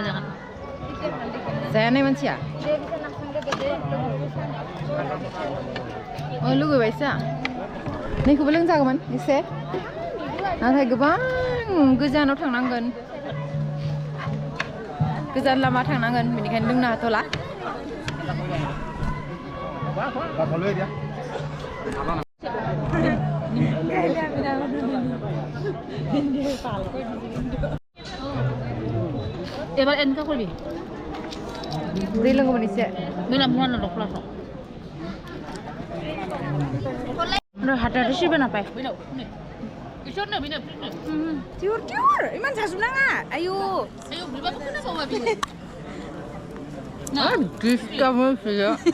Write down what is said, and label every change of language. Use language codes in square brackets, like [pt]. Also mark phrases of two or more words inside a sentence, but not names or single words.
[brx] जाया नाय मानसिया लुगैबायसो नैखौबो लोंजागौमोन एसे नाथाय गोबां गोजानाव थांनांगोन गोजान लामा थांनांगोन बेनिखायनो लोंनो हाथ'ला [as] এবাৰ এনেকা কৰিবি [brx] दै लोंगौमोन एसे मोना मुवाना दखलाखौ हाथायाथ' सिबो नापाय tiur tiur iman जाजोबनाङा आयु दिस्टार्ब होसोयो